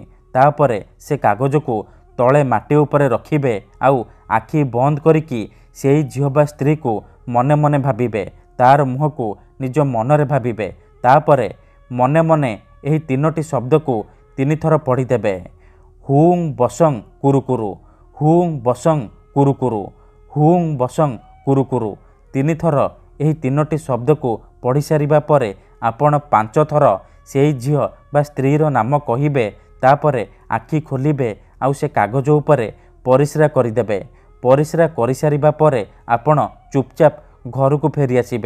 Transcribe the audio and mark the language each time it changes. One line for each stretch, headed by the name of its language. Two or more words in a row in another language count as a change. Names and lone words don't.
Odia: ତାପରେ ସେ କାଗଜ କୁ ତଳେ ମାଟି ଉପରେ ରଖିବେ, ଆଉ ଆଖି ବନ୍ଦ କରିକି ସେହି ଝିଅ ବା ସ୍ତ୍ରୀ କୁ ମନେ ମନେ ଭାବିବେ, ତାର ମୁହଁ କୁ ନିଜ ମନରେ ଭାବିବେ। ତାପରେ ମନେ ମନେ ଏହି 3ଟି ଶବ୍ଦ କୁ 3 ଥର ପଢ଼ି ଦେବେ। हुं बसंग कुरुकुरु, हुं बसंग कुरुकुरु, हुं बसंग कुरुकुरु ତିନି ଥର ଏହି ତିନୋଟି ଶବ୍ଦକୁ ପଢ଼ି ସାରିବା ପରେ ଆପଣ 5 ଥର ସେହି ଝିଅ ବା ସ୍ତ୍ରୀର ନାମ କହିବେ। ତାପରେ ଆଖି ଖୋଲିବେ ଆଉ ସେ କାଗଜ ଉପରେ ପରିସ୍ରା କରିଦେବେ। ପରିସ୍ରା କରିସାରିବା ପରେ ଆପଣ ଚୁପଚାପ ଘରକୁ ଫେରି ଆସିବେ।